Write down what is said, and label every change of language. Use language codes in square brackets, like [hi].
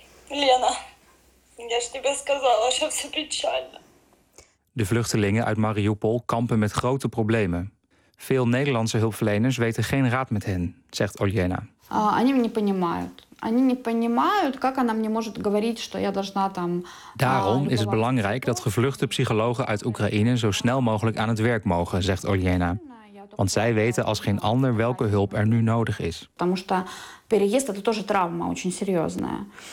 [ru] Лена, я ж тебе сказала, что все печально. [nl] De vluchtelingen uit Mariupol kampen met grote problemen. Veel Nederlandse hulpverleners weten geen raad met hen, zegt Oljena. Daarom is het belangrijk dat gevluchte psychologen uit Oekraïne zo snel mogelijk aan het werk mogen, zegt Oljena. Want zij weten als geen ander welke hulp er nu nodig is. Want [ru] переезд – это тоже травма, очень серьезная.